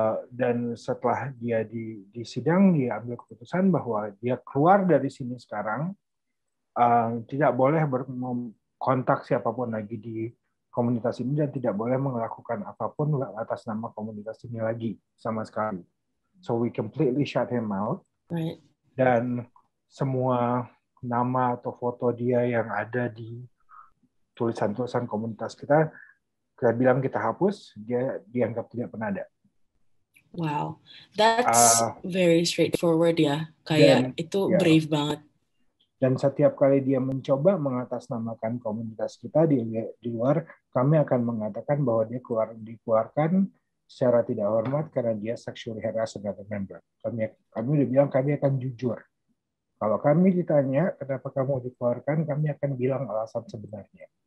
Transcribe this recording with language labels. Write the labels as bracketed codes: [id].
[id] Dan setelah dia di sidang, dia ambil keputusan bahwa dia keluar dari sini sekarang, tidak boleh berkontak siapapun lagi di komunitas ini dan tidak boleh melakukan apapun atas nama komunitas ini lagi sama sekali. [en] So we completely shut him out. Right. [id] Dan semua nama atau foto dia yang ada di tulisan-tulisan komunitas kita bilang kita hapus, dia dianggap tidak pernah ada. [en] Wow, that's very straightforward ya. [id] Kayak itu brave banget. Dan setiap kali dia mencoba mengatasnamakan komunitas kita di luar, kami akan mengatakan bahwa dia dikeluarkan secara tidak hormat karena dia [en] sexually harass another member. [id] Kami udah bilang kami akan jujur. Kalau kami ditanya kenapa kamu dikeluarkan, kami akan bilang alasan sebenarnya.